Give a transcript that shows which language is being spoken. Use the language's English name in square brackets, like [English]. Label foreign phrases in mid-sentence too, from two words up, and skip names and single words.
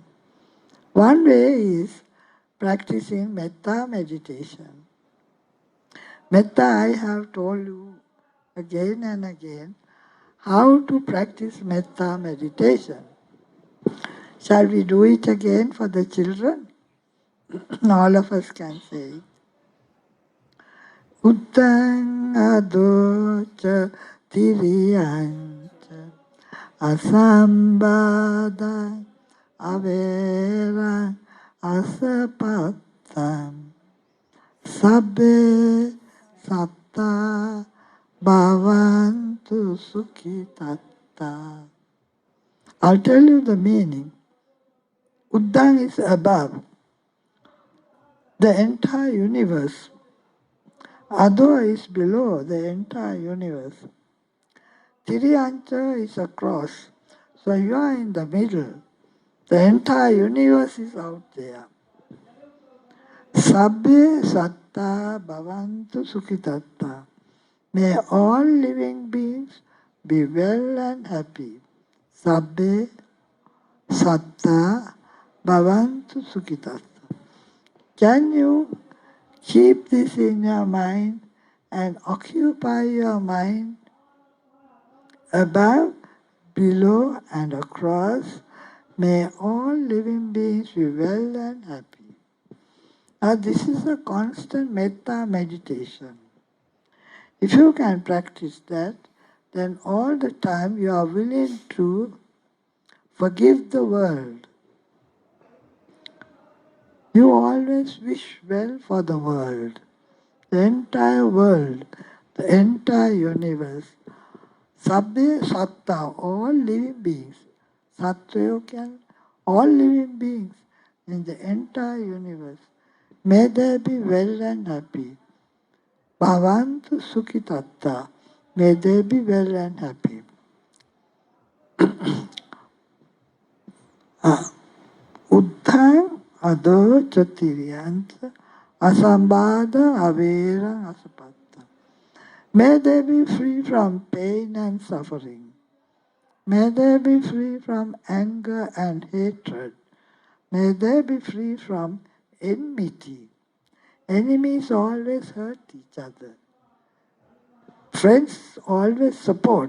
[English] One way is practicing metta meditation. Metta, I have told you again and again how to practice metta meditation. Shall we do it again for the children? All of us can say it. [Pali] Uttang adocha tiriyancha asambada avera asapatam sabbe satta bhavantu sukhitatta. [English] I'll tell you the meaning. Uddang is above the entire universe. Adho is below the entire universe. Tiriyancha is across. So you are in the middle. The entire universe is out there. [Pali] Sabbe satta bhavantu sukhitatta. [English] May all living beings be well and happy. [Pali] Sabbe satta bhavantu sukhitatta. [English] Can you keep this in your mind and occupy your mind above, below and across? May all living beings be well and happy. Now this is a constant metta meditation. If you can practice that, then all the time you are willing to forgive the world. You always wish well for the world, the entire world, the entire universe. [Pali] Sabbe satta, [English] all living beings. Sattvayokan, all living beings in the entire universe. May they be well and happy. [Pali] Bhavantu sukhitatta. [English] May they be well and happy. [Pali] Uddhang ado chatiriyanta asambada avera asapatta. [English] May they be free from pain and suffering. May they be free from anger and hatred. May they be free from enmity. Enemies always hurt each other. Friends always support.